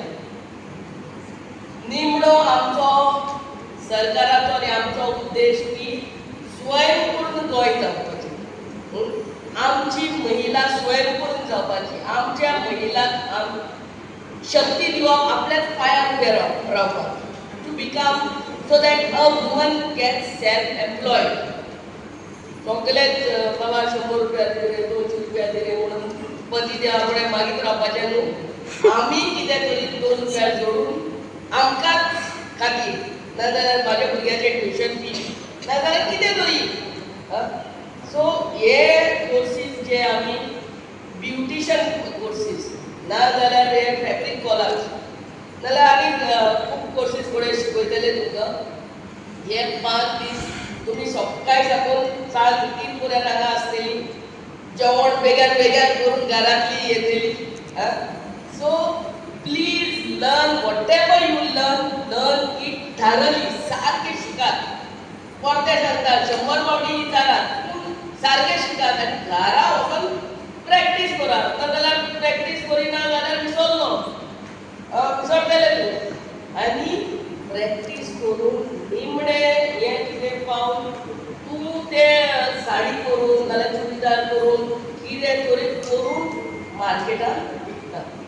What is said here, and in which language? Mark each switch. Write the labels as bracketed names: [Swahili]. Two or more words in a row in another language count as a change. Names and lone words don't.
[Konkani] निमणो आमचो सरकाराचो आनी आमचो उद्देश की स्वयंपूर्ण गोंय जावपाचें. आमची महिला स्वयंपूर्ण जावपाची, आमच्या महिलांक शक्ती दिवप, आपल्याच पांयार उबे रावपाक. [English] टू become so that a woman gets self-employed. [Konkani] सोगलेच बाबा 100 रुपया दे रे 200 रुपया दे रे म्हणून पती देवा फुडें मागीत रावपाचें न्हू. आमी कितें तरी 2 रुपया जोडून आमकांच खातीर नाजाल्यार म्हाज्या भुरग्याचें ट्युशन फी नाजाल्यार कितें तरी. सो हे कोर्सीस जे आमी [English] beautician courses [Konkani] नाजाल्यार हे [English] fabric colours [Konkani] नाजाल्यार आनी खूब कोर्सीस फुडें शिकयतले तुमकां. हे 5 दीस तुम्ही सकाळी साकून 3 पर्यंत हांगा आसतली. जेवण बेगीन बेगीन करून घरांतली येतली. [English] So please learn whatever you learn it thoroughly. [Konkani] सारकें शिकात. परते सांगता 100 फावटी विचारात पूण सारकें शिकात आनी घरा वचून प्रॅक्टीस करात. नाजाल्यार प्रॅक्टीस करिना जाल्यार विसरतले तूं. आनी प्रॅक्टीस करून निमणे हें कितें पावन तूं तें साडी करून नाल्यार चुडीदार करून कितें तरी करून मार्केटांत विकता.